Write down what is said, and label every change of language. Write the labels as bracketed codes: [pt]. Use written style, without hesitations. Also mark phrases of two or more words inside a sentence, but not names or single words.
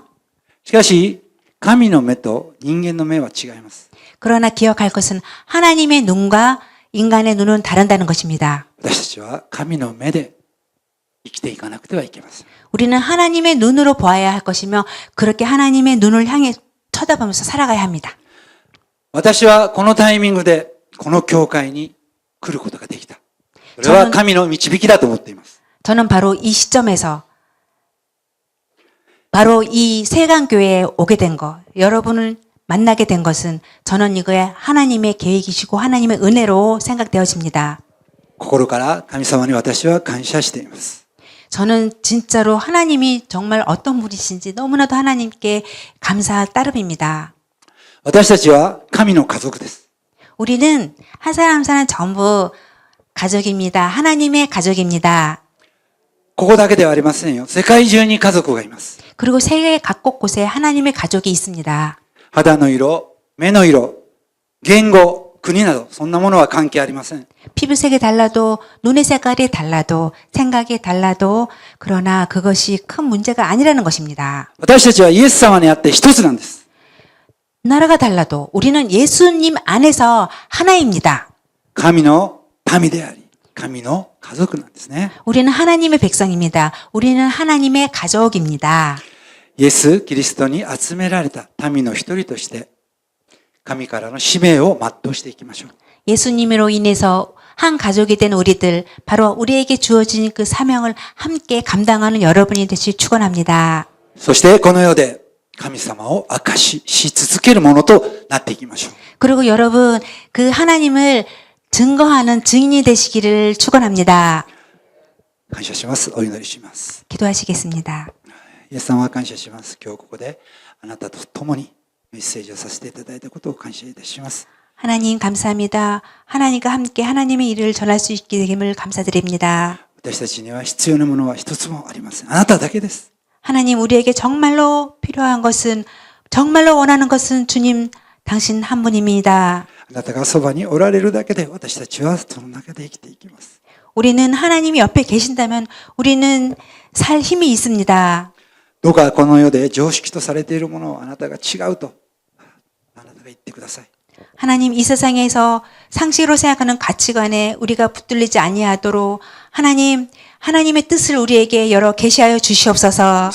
[ja] しかし、神の目と人間の目は違います。 [ko] 그러나 기억할 것은 하나님의 눈과 인간의 눈은 다른다는 것입니다. [ja] 私たちは神の目で生きていかなくてはいけません。 [ko] 우리는 하나님의 눈으로 보아야 할 것이며 그렇게 하나님의 눈을 향해 쳐다보면서 살아가야 합니다. [ja] 私はこのタイミングでこの教会に来ることができた。それは神の導きだと思っています。 [ko] 저는 바로 이 시점에서 바로 이 세강교회에 오게 된 것, 여러분을 만나게 된 것은 저는 이거에 하나님의 계획이시고 하나님의 은혜로 생각되어집니다. [ja] 心から神様に私は感謝しています。 [ko] 저는 진짜로 하나님이 정말 어떤 분이신지 너무나도 하나님께 감사 따름입니다. [ja] 私たちは神の家族です。 [ko] 우리는 한 사람 한 사람 전부 가족입니다. 하나님의 가족입니다. [ja] ここだけではありませんよ。世界中に家族がいます。 [ko] 그리고 세계 각 곳에 하나님의 가족이 있습니다. [ja] 肌の色、目の色、言語、国などそんなものは関係ありません。 [ko] 피부색이 달라도 눈의 색깔이 달라도 생각이 달라도 그러나 그것이 큰 문제가 아니라는 것입니다. [ja] 私たちはイエス様にあって一つなんです。 [ko] 나라가 달라도 우리는 예수님 안에서 하나입니다. [ja] 神の民であり、神の家族なんですね。 [ko] 우리는 하나님의 백성입니다. 우리는 하나님의 가족입니다. [ja] イエス・キリストに集められた民の一人として、神からの使命を全うしていきましょう。 [ko] 예수님으로 인해서 한 가족이 된 우리들, 바로 우리에게 주어진 그 사명을 함께 감당하는 여러분이 되시 축원합니다. [ja] そしてこの世で神様を証し続けるものとなっていきましょう。 [ko] 그리고 여러분 그 하나님을 증거하는 증인이 되시기를 축원합니다. [ja] 感謝します。お祈りします。 [ko] 기도하시겠습니다. [ja] イエス様は感謝します。今日ここであなたと共にメッセージをさせていただいたことを感謝いたします。 [ko] 하나님 감사합니다. 하나님과 함께 하나님의 일을 전할 수 있게 됨을 감사드립니다. [ja] 私たちには必要なものは一つもありません。あなただけです。 [ko] 하나님 우리에게 정말로 필요한 것은 정말로 원하는 것은 주님 당신 한 분입니다. [ja] あなたがそばにおられるだけで私たちはその中で生きていきます。 [ko] 우리는 하나님이 옆에 계신다면 우리는 살 힘이 있습니다. [ja] どうかこの世で常識とされているものをあなたが違うとあなたが言ってください。 [ko] 하나님 이 세상에서 상식으로 생각하는 가치관에 우리가 붙들리지 아니하도록 하나님 하나님의 뜻을 우리에게 열어 계시하여 주시옵소서.